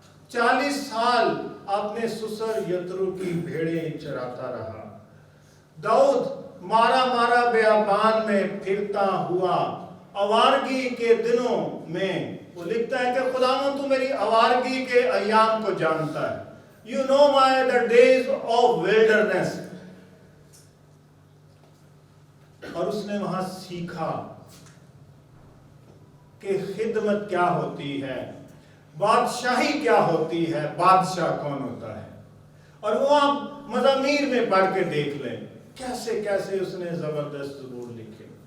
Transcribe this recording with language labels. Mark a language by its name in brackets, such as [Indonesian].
[Urdu] 40 سال اپنے سسر یترو کی بھیڑیں چراتا رہا. داؤد مارا بیابان میں پھرتا ہوا آوارگی کے دنوں میں وہ لکھتا ہے کہ خداوند تو میری آوارگی کے ایام کو جانتا ہے. [English] You know the days of wilderness. [Urdu] اور اس نے وہاں سیکھا کہ خدمت کیا ہوتی ہے، بادشاہی کیا ہوتی ہے، بادشاہ کون ہوتا ہے. اور وہ آپ مزامیر میں پڑھ کے دیکھ لیں کیسے کیسے اس نے زبردست زبور لکھے.